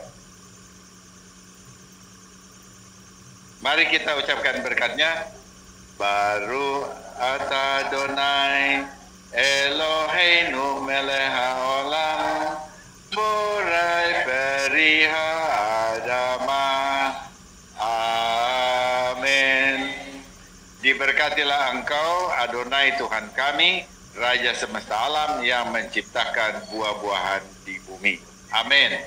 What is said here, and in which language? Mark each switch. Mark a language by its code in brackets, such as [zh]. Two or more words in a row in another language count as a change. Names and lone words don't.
[id] Mari kita ucapkan berkatnya. [he] ברוך אתה אדוני אלוהינו מלך העולם בורא פרי האדמה. [id] Amin. Diberkatilah Engkau Adonai Tuhan kami, Raja semesta alam yang menciptakan buah-buahan di bumi. Amin.